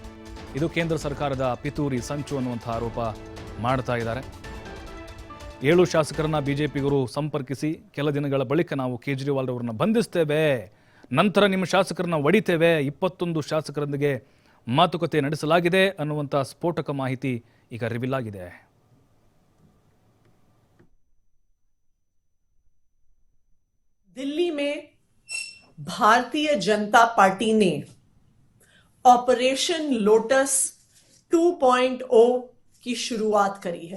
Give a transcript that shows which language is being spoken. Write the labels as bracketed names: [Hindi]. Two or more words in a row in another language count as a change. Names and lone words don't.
[Kannada] ಇದು ಕೇಂದ್ರ ಸರ್ಕಾರದ ಪಿತೂರಿ ಸಂಚು ಅನ್ನುವಂಥ ಆರೋಪ ಮಾಡ್ತಾ ಇದ್ದಾರೆ. 7 ಶಾಸಕರನ್ನ ಬಿಜೆಪಿಗರು ಸಂಪರ್ಕಿಸಿ ಕೆಲ ದಿನಗಳ ಬಳಿಕ ನಾವು ಕೇಜ್ರಿವಾಲ್ ಅವರನ್ನ ಬಂಧಿಸ್ತೇವೆ, ನಂತರ ನಿಮ್ಮ ಶಾಸಕರನ್ನ ಒಡಿತೇವೆ, 21 ಶಾಸಕರೊಂದಿಗೆ ಮಾತುಕತೆ ನಡೆಸಲಾಗಿದೆ ಅನ್ನುವಂಥ ಸ್ಫೋಟಕ ಮಾಹಿತಿ ಈಗ ರಿವೀಲ್ ಆಗಿದೆ. [Hindi] दिल्ली में भारतीय जनता पार्टी ने ऑपरेशन लोटस 2.0 की शुरुआत करी है।